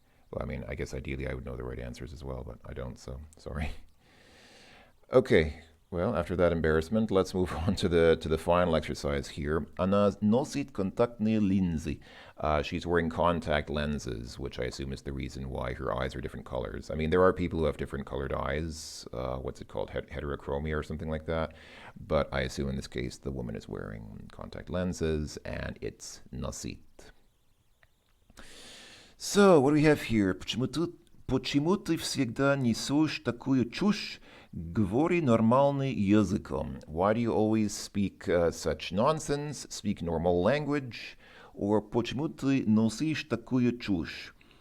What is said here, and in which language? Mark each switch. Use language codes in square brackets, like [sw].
[en] Well, I guess ideally I would know the right answers as well, but I don't. So sorry. Okay. Well, after that embarrassment, let's move on to the final exercise here. [ru] Она носит контактные линзы. [en] She's wearing contact lenses, which I assume is the reason why her eyes are different colors. There are people who have different colored eyes. What's it called? Heterochromia or something like that. But I assume in this case the woman is wearing contact lenses, and it's носит. So, what do we have here? [ru] Почему ты всегда несешь такую чушь? Говори нормальным языком. [en] Why do you always speak such nonsense? Speak normal language. [ru] Or почему ты носишь такую чушь?